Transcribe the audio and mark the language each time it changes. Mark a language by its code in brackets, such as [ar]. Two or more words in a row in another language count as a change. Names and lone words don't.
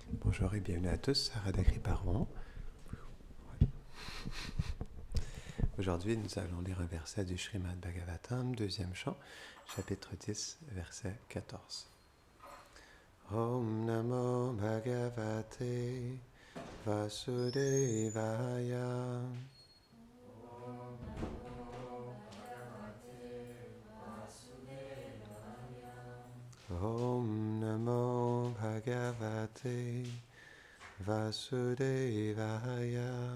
[fr] Bonjour et bienvenue à tous à Radha-Kripa-Rohan. Aujourd'hui, nous allons lire un verset du Srimad Bhagavatam, deuxième chant, chapitre 10, verset 14. [sa] Om Namo Bhagavate Vasudevaya. Om Namo Bhagavate Vasudevaya.